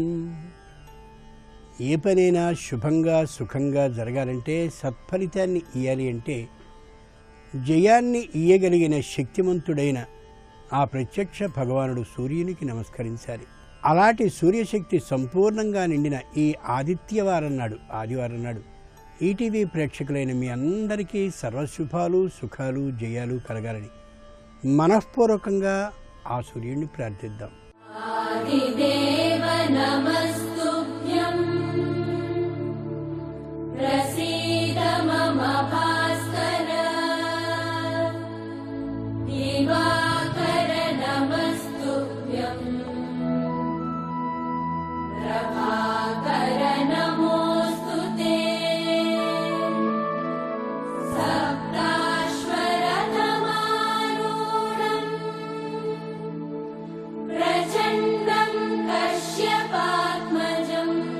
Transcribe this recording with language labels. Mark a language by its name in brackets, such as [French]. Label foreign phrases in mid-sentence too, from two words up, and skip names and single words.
[Telugu] ఏ పనైనా శుభంగా సుఖంగా జరగాలంటే, సత్ఫలితాన్ని ఇయ్యాలి అంటే జయాన్ని ఇయ్యగలిగిన శక్తిమంతుడైన ఆ ప్రత్యక్ష భగవానుడు సూర్యునికి నమస్కరించాలి. అలాంటి సూర్యశక్తి సంపూర్ణంగా నిండిన ఈ ఆదిత్యవారం నాడు, ఆదివారం నాడు ఈటీవీ ప్రేక్షకులైన మీ అందరికీ సర్వశుభాలు, సుఖాలు, జయాలు కలగాలని మనఃపూర్వకంగా ఆ సూర్యుడిని ప్రార్థిద్దాం. [Sanskrit] प्रसीद मम भास्कर दिवाकर नमस्तुभ्यं प्रभाकर नमोऽस्तु ते सप्ताश्वरतमारूढं प्रचण्डं कश्यपात्मजम्